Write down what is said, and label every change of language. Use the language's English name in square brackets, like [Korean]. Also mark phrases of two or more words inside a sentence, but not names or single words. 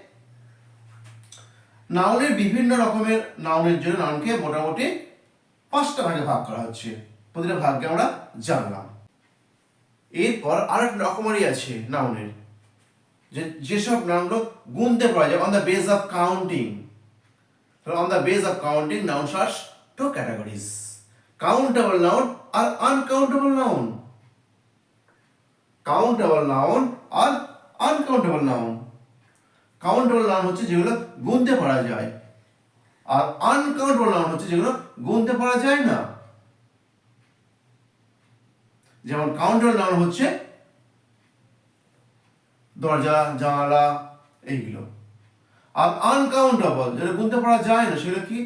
[Bangla] নাউনের বিভিন্ন রকমের নাউনের জন্য নাউনকে মোটামুটি 5টা ভাগে ভাগ করা হচ্ছে। প্রতিটা ভাগকে আমরা জানলাম। এরপর আরেকটা রকমারি আছে নাউনের, যেসব নাউনগুলো গুনতে পারা যায় [English] on the base of counting. On the base of counting, nouns are 2 categories: countable noun or uncountable noun. Countable noun or uncountable noun. Countable noun [Bangla] হচ্ছে যেগুলো গুনতে পারা যায়, আর [English] uncountable noun [Bangla] হচ্ছে যেগুলো গুনতে পারা যায় না। যেমন [English] countable noun [Bangla] হচ্ছে দরজা, জানালা, এইগুলো। আর আনকাউন্টেবল, যেটা গুনতে পারা যায় না, সেগুলো কি?